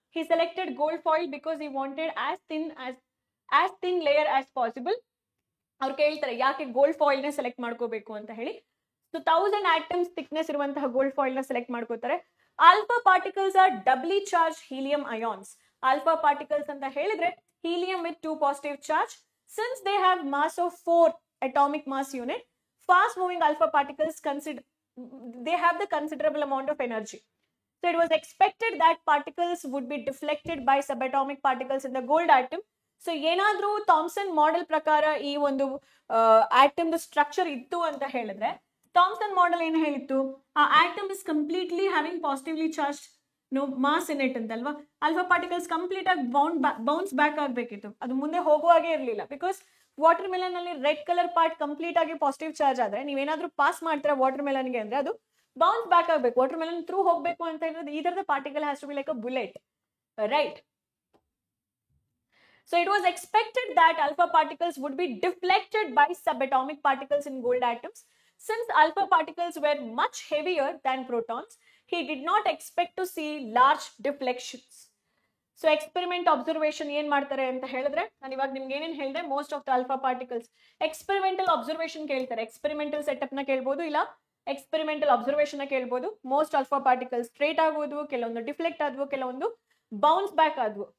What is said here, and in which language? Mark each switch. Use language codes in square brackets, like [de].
[en] He selected gold foil because he wanted as thin layer as possible. [kn] ಅವ್ರು ಕೇಳ್ತಾರೆ ಯಾಕೆ gold foil ನ select ಮಾಡ್ಕೋಬೇಕು ಅಂತ ಹೇಳಿ. ಸೊ 1000 ಆಟಮ್ಸ್ ಥಿಕ್ನೆಸ್ ಇರುವಂತಹ ಗೋಲ್ಡ್ ಫಾಯಿಲ್ ನ ಸೆಲೆಕ್ಟ್ ಮಾಡ್ಕೋತಾರೆ. [en] Alpha particles are doubly charge helium ions. Alpha particles ಅಂತ ಹೇಳಿದ್ರೆ helium with 2 positive charge. Since they have mass of 4 atomic mass unit, fast moving alpha particles they have the considerable amount of energy. So it was expected that particles would be deflected by subatomic particles in the gold atom. [kn] So ಏನಾದ್ರೂ Thomson model ಪ್ರಕಾರ ಈ ಒಂದು atom structure ಇತ್ತು ಅಂತ ಹೇಳಿದ್ರೆ, Thomson model ಏನು ಹೇಳಿತ್ತು, ಆ atom is completely having positively charge mass in it ಅಂತಲ್ವಾ. Alpha particles complete ಆಗಿ ಬೌನ್ಸ್ ಬ್ಯಾಕ್ ಆಗ್ಬೇಕಿತ್ತು, ಅದು ಮುಂದೆ ಹೋಗುವಾಗೆ ಇರಲಿಲ್ಲ. ಬಿಕಾಸ್ ವಾಟರ್ ಮೆಲನ್ ಅಲ್ಲಿ ರೆಡ್ ಕಲರ್ ಪಾರ್ಟ್ ಕಂಪ್ಲೀಟ್ ಆಗಿ ಪಾಸಿಟಿವ್ ಚಾರ್ಜ್ ಆದ್ರೆ ನೀವೇನಾದ್ರೂ ಪಾಸ್ ಮಾಡ್ತೀರಾ ವಾಟರ್ ಮೆಲನ್ಗೆ ಅಂದ್ರೆ ಅದು ಬೌನ್ಸ್ ಬ್ಯಾಕ್ ಆಗ್ಬೇಕು. [en] Watermelon through ಹೋಗ್ಬೇಕು ಅಂತ ಹೇಳಿದ್ರೆ ಈ ತರದ particle has to be like a bullet, right? So it was expected that alpha particles would be deflected by subatomic particles in gold atoms. Since alpha particles were much heavier than protons, he did not expect to see large deflections. [kn] So experiment observation ಏನ್ ಮಾಡ್ತಾರೆ ಅಂತ ಹೇಳಿದ್ರೆ, ನಾನು ಇವಾಗ ನಿಮ್ಗೆ ಏನೇನು ಹೇಳಿದೆ, most of the alpha particles experimental observation ಕೇಳ್ತಾರೆ. ಎಕ್ಸ್ಪೆರಿಮೆಂಟಲ್ ಸೆಟಪ್ ನ ಕೇಳ್ಬೋದು, ಇಲ್ಲ ಎಕ್ಸ್ಪೆರಿಮೆಂಟಲ್ ಅಬ್ಸರ್ವೇಷನ್ ನ ಕೇಳ್ಬೋದು. ಮೋಸ್ಟ್ ಆಲ್ಫಾ ಪಾರ್ಟಿಕಲ್ಸ್ ಸ್ಟ್ರೇಟ್ ಆಗೋದು, ಕೆಲವೊಂದು ಡಿಫ್ಲೆಕ್ಟ್ ಆದ್ವು, ಕೆಲವೊಂದು ಬೌನ್ಸ್ ಬ್ಯಾಕ್ ಆದ್ವು.